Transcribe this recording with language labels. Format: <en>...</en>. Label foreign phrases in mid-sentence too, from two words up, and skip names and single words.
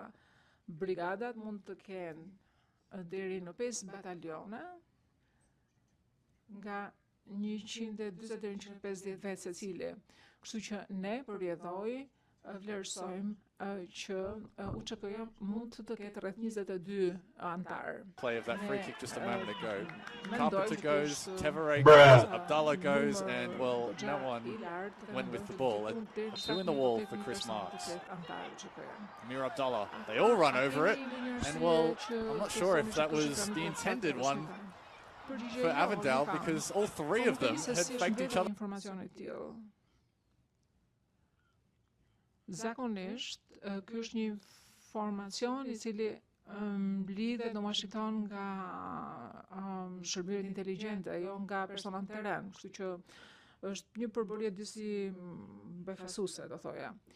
<sq>Brigadat mund të kenë deri në 5 batalione nga 140 deri në 150 vetë secili. Kështu që ne përjedhoj vlerësojmë që UÇK-ja mund të ketë rreth 22 antarë.</sq> <en>Play of that free kick just a moment ago.</en> <sq>Mendoj</sq> <en>Carpenter</en> <sq>që</sq> <en>goes,</en> <sq>është,</sq> <en>Tevere goes, uh, Abdallah goes,</en> <sq>numër</sq> <en>and well, no one</en> <sq>i lartë</sq> <en>went with the</en> <sq>dhe</sq> <en>ball.</en> <sq>mund të A ketë</sq> <en>two in the wall for</en> <sq>17.000</sq> <en>Chris</en> <sq>persona të</sq> <en>Marks.</en> <sq>ketë antarë UÇK-ja.</sq> <en>Amir Abdallah, they all run over it, and well, I'm not sure if that was the intended one for Avondale because all three of them had faked each other.</en> <sq>Informacione të tillë. Zakonisht, ky është një informacion i cili lidhet në Washington nga shërbimet inteligjente, jo nga persona në teren, kështu që është një përbërje disi befasuese, do thoja.</sq>